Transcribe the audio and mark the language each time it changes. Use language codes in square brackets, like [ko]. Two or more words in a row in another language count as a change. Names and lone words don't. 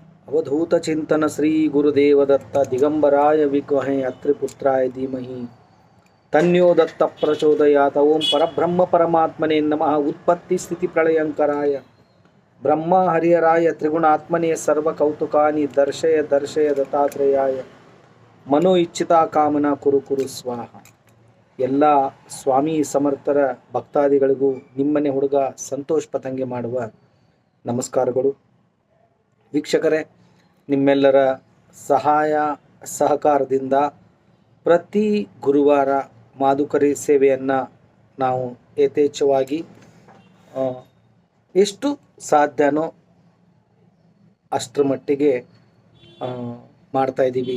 [sa] अवधूत चिंतन श्री गुरुदेव दत्त दिगंबराय विद्महे अत्रिपुत्राय धीमहि तन्यो दत्त प्रचोदयात। ओम परब्रह्म परमात्मने नमः। उत्पत्ति स्थिति प्रलयंकराय ब्रह्म हरिहराय त्रिगुणात्मने सर्वकौतुकानि दर्शय दर्शय दत्तात्रेयाय मनो इच्छिता कामना कुरु कुरु स्वाहा। [kn] ಎಲ್ಲ ಸ್ವಾಮಿ ಸಮರ್ಥರ ಭಕ್ತಾದಿಗಳಿಗೂ ನಿಮ್ಮನೆ ಹುಡುಗ ಸಂತೋಷ್ ಪತಂಗೆ ಮಾಡುವ ನಮಸ್ಕಾರಗಳು. ವೀಕ್ಷಕರೇ, ನಿಮ್ಮೆಲ್ಲರ ಸಹಾಯ ಸಹಕಾರದಿಂದ ಪ್ರತಿ ಗುರುವಾರ ಮಾದುಕರಿ ಸೇವೆಯನ್ನು ನಾವು ಯಥೇಚ್ಛವಾಗಿ ಎಷ್ಟು ಸಾಧ್ಯನೋ ಅಷ್ಟರ ಮಟ್ಟಿಗೆ ಮಾಡ್ತಾಯಿದ್ದೀವಿ.